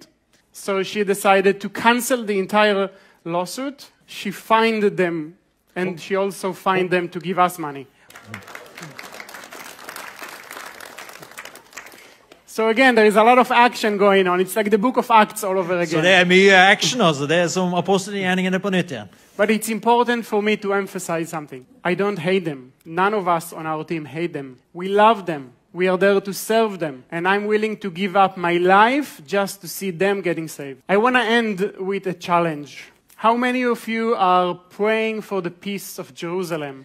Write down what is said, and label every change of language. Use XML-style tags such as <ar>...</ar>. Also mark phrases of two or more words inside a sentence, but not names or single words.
<en>So she decided to cancel the entire lawsuit. She fined them, and she also fined them to give us money. So again, there is a lot of action going on. It's like the book of Acts all over again.</en> <no>så det mye action, altså. Det som apostelgjerningene på nytt igjen.</no> <en>But it's important for me to emphasize something. I don't hate them. None of us on our team hate them. We love them. We are there to serve them. And I'm willing to give up my life just to see them getting saved. I want to end with a challenge. How many of you are praying for the peace of Jerusalem?</en>